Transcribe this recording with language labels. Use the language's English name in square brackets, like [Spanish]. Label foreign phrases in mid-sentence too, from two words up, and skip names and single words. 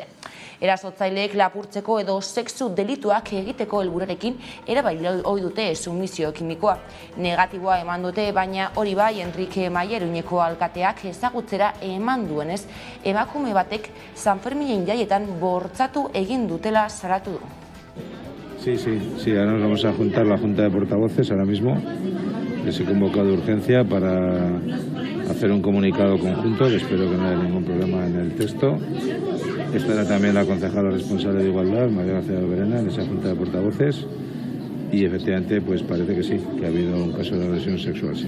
[Basque] Erasotzaileek lapurtzeko edo sexu delituak egiteko helburuarekin erabili ohi dute sumisio kimikoa. Negatiboa eman dute, baina hori bai Enrique Maia Iruñeko alkateak ezagutzera eman duenez, emakume batek Sanferminen jaietan bortxatu egin dutela salatu du. [Spanish] Sí, ahora nos vamos a juntar la Junta de Portavoces ahora mismo, que se ha convocado de urgencia para hacer un comunicado conjunto, que espero que no haya ningún problema en el texto. Estará también la concejala responsable de Igualdad, María García Verena, en esa Junta de Portavoces, y efectivamente pues parece que sí, que ha habido un caso de agresión sexual, sí.